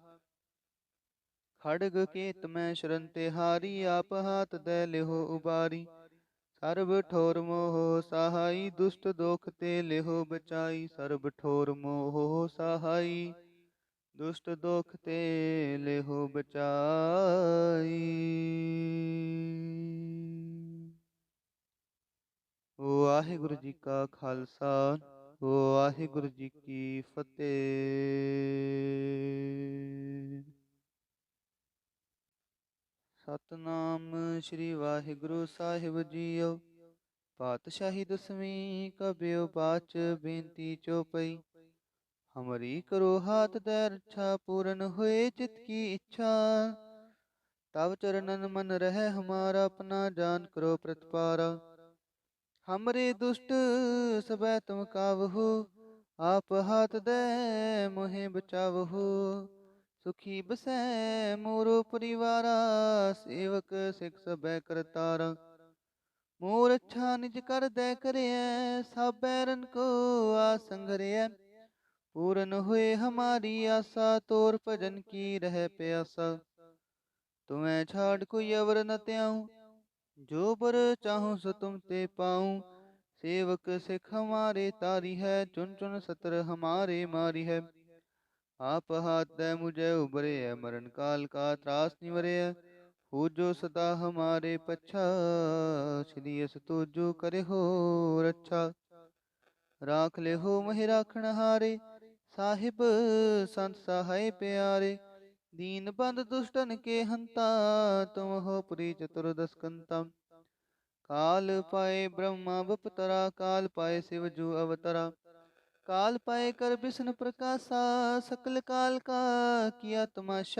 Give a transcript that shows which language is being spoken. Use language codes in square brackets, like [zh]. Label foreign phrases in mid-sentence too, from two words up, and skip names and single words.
[bra] खड़ग केत मैं शरण तिहारी, आप हाथ दे लेहो उबारी। सर्ब ठोर मोह सहाई, दुष्ट दोख ते लेहो बचाई। सर्ब ठोर मोह सहाई, दुष्ट दोख ते लेहो बचाई। [pa] ਵਾਹਿਗੁਰੂ ਜੀ ਕਾ ਖਾਲਸਾ, ਵਾਹਿਗੁਰੂ ਜੀ ਕੀ ਫਤਿਹ। ਸਤਨਾਮ ਸ੍ਰੀ ਵਾਹਿਗੁਰੂ ਸਾਹਿਬ ਜੀਓ। ਪਾਤਸ਼ਾਹੀ ਦਸਵੀਂ ਕਬਿਓ ਬਾਚ ਬੇਨਤੀ ਚੋਪਈ। [bra] ਹਮਰੀ ਕਰੋ ਹਾਥ ਦੈ ਰੱਛਾ ਪੂਰਨ ਹੋਏ ਚਿਤ ਕੀ ਇੱਛਾ। ਤਵ ਚਰਨਨ ਮਨ ਰਹਿ ਹਮਾਰਾ ਆਪਣਾ ਜਾਨ ਕਰੋ ਪ੍ਰਤਪਾਰਾ। हमरे दुष्ट सबै तुम कावहु आप हाथ दे मोहे बचावहु। सुखी बसै मोरो परिवारा सेवक सिख सबै करतारा। मोर अच्छा निज कर दे करिए सब बैरन को आसंगरिए। पूरन हुए हमारी आशा तोर भजन की रह प्यासा। तुम्हें छाड़ कोई अवर न त्याऊं जो बर चाहूं सो तुम ते पाऊं। सेवक सिख हमारे तारी है चुन चुन सतर हमारे मारी है। आप हाथ दे मुझे उबरे है मरण काल का त्रास निवरे है। हो जो सदा हमारे पच्छा श्री अस तुजो करे हो रच्छा। राख ले हो महि राखण हारे साहिब संत सहाय प्यारे। दीन बंद दुष्टन के हंता तुम हो पुरी चतुर्दश कंता। काल पाए ब्रह्मा बपतरा काल पाए शिव जू अवतरा। काल पाए कर विष्णु प्रकाशा सकल काल का किया तमाशा।